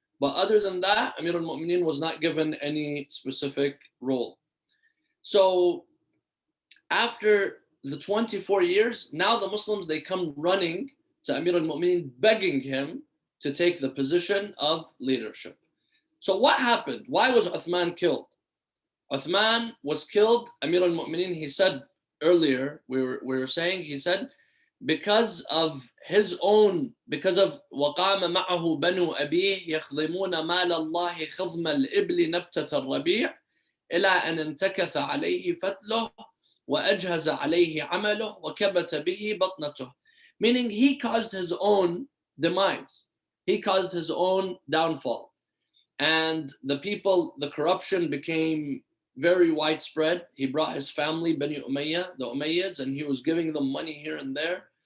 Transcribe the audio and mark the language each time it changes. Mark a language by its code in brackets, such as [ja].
[en] But other than that, Amir al-Mu'mineen was not given any specific role. So after the 24 years, now the Muslims, they come running to Amir al-Mu'mineen, begging him to take the position of leadership. So what happened? Why was Uthman killed? Uthman was killed, Amir al-Mu'mineen, he said earlier, we were saying, he said, because of [ar] وَقَامَ مَعَهُ بَنُو أَبِيهِ يَخْضِمُونَ مَالَ اللَّهِ خِضْمَ الْإِبْلِ نَبْتَةَ الرَّبِيعِ إِلَىٰ أَنْ انْتَكَثَ عَلَيْهِ فَتْلُهُ وَأَجْهَزَ عَلَيْهِ عَمَلُهُ وَكَبَتَ بِهِ بَطْنَتُهُ. [en] Meaning he caused his own demise. He caused his own downfall. And the people, the corruption became very widespread. He brought his family, Bani Umayyah, the Umayyads, and he was giving them money here and there.